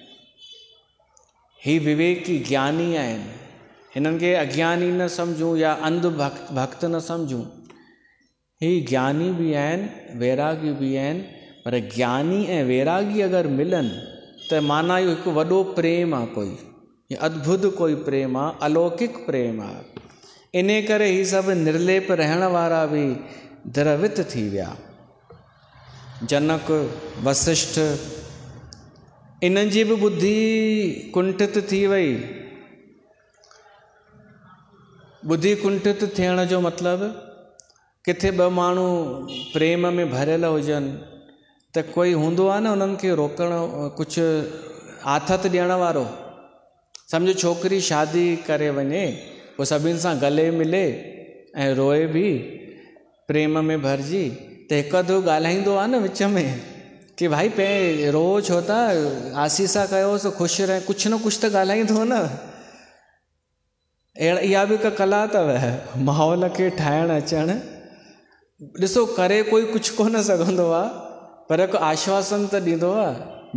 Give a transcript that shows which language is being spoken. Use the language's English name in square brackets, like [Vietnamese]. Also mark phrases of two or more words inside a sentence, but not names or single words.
[Sindhi] ही विवेकी ज्ञानी आहिनि, हिननि खे अज्ञानी न सम्झूं या अंध भक्त न सम्झूं। ही ज्ञानी बि आहिनि, वैरागी बि आहिनि। पर ज्ञानी ऐं वैरागी अगरि मिलनि त माना इहो हिकु वॾो प्रेम आहे, कोई अद्भुत कोई प्रेम आहे, अलौकिक प्रेम आहे। इन करे ही सभु निर्लेप रहण वारा बि द्रवित थी विया। जनक, वशिष्ठ, इन्हनि जी बि बुद्धि कुंठित थी वई। बुद्धि कुंठित थियण जो मतिलबु, किथे ॿ माण्हू प्रेम में भरियल हुजनि त कोई हूंदो आहे न उन्हनि खे रोकण, कुझु आथत ॾियण वारो। सम्झो छोकिरी शादी करे वञे, पोइ सभिनि सां गले मिले ऐं रोए बि प्रेम में भरिजी, त हिकु अधु ॻाल्हाईंदो आहे न विच में कि भाई रो छो था, आसीसा कयोसि, ख़ुशि रहे, कुझु न कुझु त ॻाल्हाईंदो न। अहिड़ा इहा बि हिकु कला अथव, माहौल खे ठाहिणु अचणु। ॾिसो करे कोई कुझु कोन सघंदो आहे, पर हिकु आश्वासन त ॾींदो आहे।